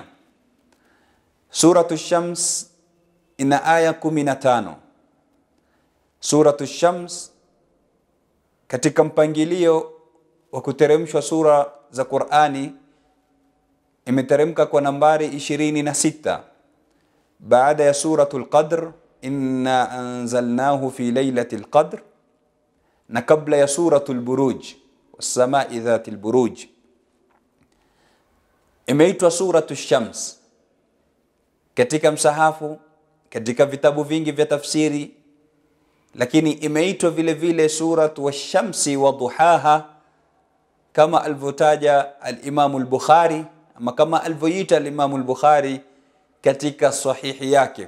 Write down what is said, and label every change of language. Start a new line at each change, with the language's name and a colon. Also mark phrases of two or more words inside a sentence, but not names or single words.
Swahili: Suratul Shams ina aya 15. Suratul Shams katika mpangilio wa kuteremshwa sura za Qur'ani imeteremka kwa nambari 26 baada ya suratul Qadr,
Arabic: إنا أنزلناه في ليلة القدر,
Swahili: na kabla ya suratul Buruj,
Arabic: والسماء ذات البروج.
Swahili: Imeitwa suratul Shams katika msahafu, katika vitabu vingi vya tafsiri, lakini imeitwa vile vile suratu wash-shamsi wa duhaha, kama alivyotaja al-Imam al-Bukhari, ama kama alivyoita al-Imam al-Bukhari katika sahihi yake.